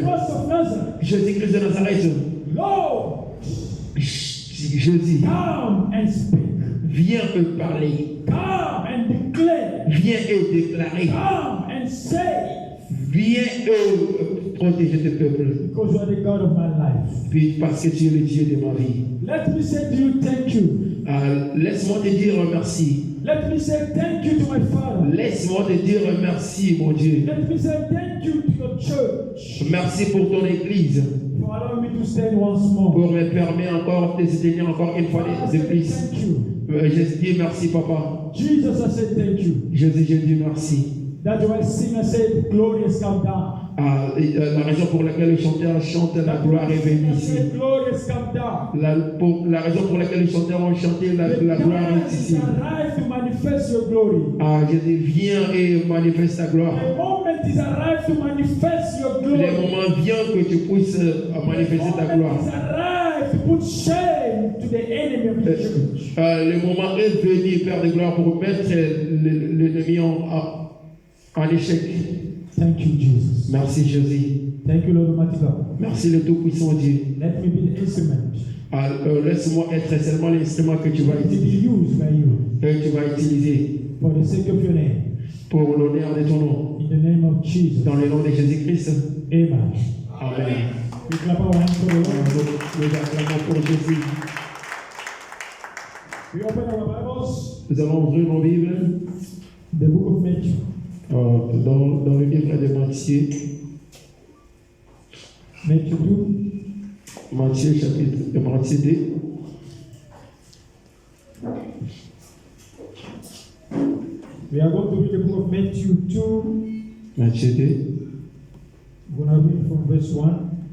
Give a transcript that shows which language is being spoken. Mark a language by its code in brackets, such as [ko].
[en] Christ of Nazareth. [fr] Jésus-Christ de Nazareth, [en] Lord, [fr] je dis, [en] come and speak. [fr] viens me parler. [en] Come and declare. [fr] Viens et déclarer. [en] Come and say. [fr] Viens et protéger tes peuples. [en] Because you are the God of my life. [fr] Puis parce que tu es le Dieu de ma vie. [en] Let me say to you, thank you. [fr] Laisse-moi te dire merci. [en] Let me say thank you to my Father. [fr] Laisse-moi te dire merci, mon Dieu. [en] Let me say thank you to your church [fr] Merci pour ton église. [en] for allowing me to stand once more. [fr] Pour me permettre encore de se tenir encore une fois [en] I [fr] de [en] say [fr] plus. [en] thank you. [fr] Je dis merci, papa. [en] Jesus, I say thank you. [fr] Je dis merci. [en] That's why singer said, glory has come down. [fr] La raison pour laquelle le chanteur chante la gloire est venue [en] I [fr] ici. [en] said, glory has come down. [fr] La raison pour laquelle les chanteurs ont chanté la [en] The [fr] gloire [en] time [fr] est [en] is [fr] ici. [en] arrived to manifest your glory. [fr] Je dis viens et manifeste ta gloire. [en] The moment is arrived to manifest your [fr] Le [en] glory. [fr] moment vient que tu puisses manifester ta [en] The [fr] gloire. [en] moment is arrived to put shame to the enemy of the church. [fr] Le moment est venu, Père de gloire, pour mettre l'ennemi en échec. [en] Thank you, Jesus. [fr] Merci, Jésus. [en] Thank you, Lord Almighty God. [fr] Merci, le Tout-Puissant Dieu. [en] Let me be the instrument [fr] Laisse-moi être seulement l'instrument que tu vas [en] to be [fr] utiliser. [en] used by you [fr] Que tu vas utiliser [en] for the sake of your name. [fr] pour l'honneur de ton nom. [en] In the name of Jesus. [fr] Dans le nom de Jésus-Christ. [en] Amen. [fr] Amen. [en] We clap our hands for the Lord. [fr] Nous acclamons pour Jésus. [en] We open our Bibles. [fr] Nous allons ouvrir nos Bibles [en] The book of Matthew. [fr] dans le livre de Matthieu. [en] Matthew 2. [fr] Matthieu chapitre Matthieu 2. [en] We are going to read the book of Matthew 2. [fr] Matthieu 2, [en] We're going to read from verse 1